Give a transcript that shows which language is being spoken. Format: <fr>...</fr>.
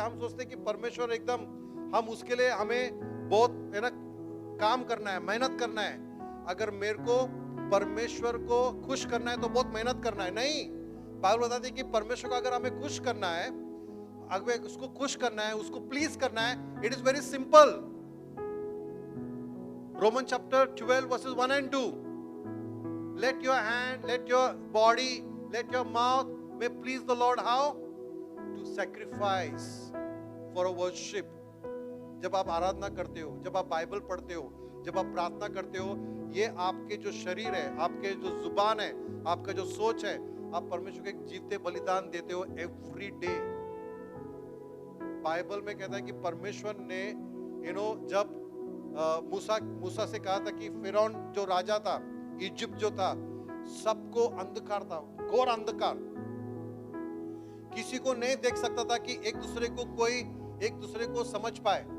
<hi>हम सोचते हैं कि परमेश्वर एकदम, हम उसके लिए हमें बहुत काम करना है, मेहनत करना है। अगर मेरे को परमेश्वर को खुश करना है तो बहुत मेहनत करना है, नहीं। बाइबल बताती है कि परमेश्वर को अगर हमें खुश करना है, अगर उसको खुश करना है, उसको प्लीज करना है,</hi> <en>It is very simple. Roman chapter 12 verses 1 and 2, let your hand, let your body, let your mouth may please the Lord how? to sacrifice for a worship.</en> <hi>जब आप आराधना करते हो, जब आप बाइबल पढ़ते हो, जब आप प्रार्थना करते हो, ये आपके जो शरीर है, आपके जो जुबान है, आपका जो सोच है, आप परमेश्वर के जीवते बलिदान देते हो</hi> <en>Every day.</en> <hi>बाइबल में कहता है कि परमेश्वर ने जब मूसा से कहा था कि फिरौन जो राजा था, इजिप्ट जो था, सबको अंधकार था, घोर अंधकार, किसी को नहीं देख सकता था कि एक दूसरे को समझ पाए।</hi>